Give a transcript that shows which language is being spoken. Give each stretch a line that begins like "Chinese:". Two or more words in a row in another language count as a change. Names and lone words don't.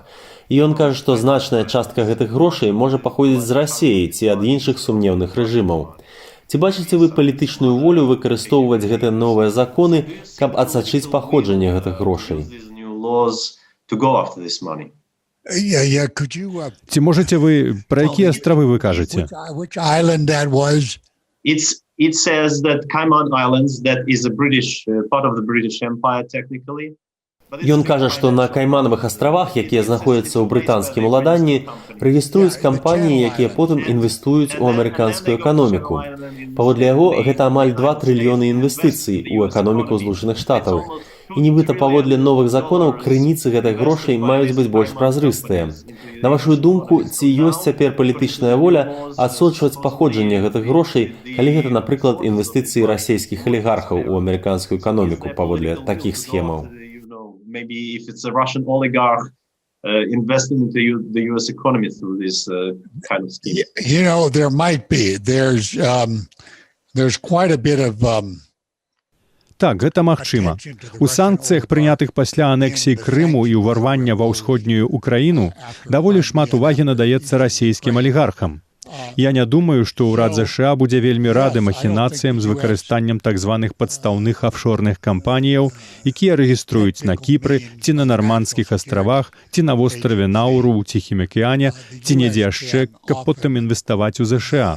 Belarusian: І ён кажа, што значная частка гэтых грошай можа паходзіць з Расіі ці ад іншых сумнеўных рэжымаў. Ці бачыце вы палітычную волю выкарыстоўваць гэтыя новыя законы, каб адсачыць паходжанне гэтых грошай? Ці можаце вы, пра якія астравы вы кажаце?
English: It says that Cayman Islands, that is a British part of the British Empire technically.
Belarusian: Ён кажа, што на Кайманавых астравах, якія знаходзяцца ў брытанскім уладанні, рэгіструюць кампаніі, якія потым інвестуюць у амерыканскую эканоміку. Паводле яго, гэта амаль 2 трыльёны інвестыцый у эканоміку Злучаных Штатаў. І нібыта паводле новых законаў крыніцы гэтых грошай маюць быць больш празрыстыя. На вашу думку, ці ёсць цяпер палітычная воля адсочваць паходжанне гэтых грошай, калі гэта, напрыклад, інвестыцыі расійскіх алігархаў у амерыканскую эканоміку паводле такіх схемаў?
English: Maybe if it's a Russian oligarch investing into the U.S. economy through this kind of scheme. You know, there might be. There's quite a bit of...
Belarusian: Так, гэта магчыма. У санкцыях, прынятых пасля анексіі Крыму і ўварвання ва ўсходнюю Украіну, даволі шмат увагі надаецца расійскім алігархам. Я не думаю, што ўрад ЗША будзе вельмі рады махінацыям з выкарыстаннем так званых падстаўных афшорных кампаніяў, якія рэгіструюць на Кіпры ці на Нармандскіх астравах, ці на востраве Науру ў Ціхім акіяне, ці недзе яшчэ, каб потым інвеставаць у ЗША.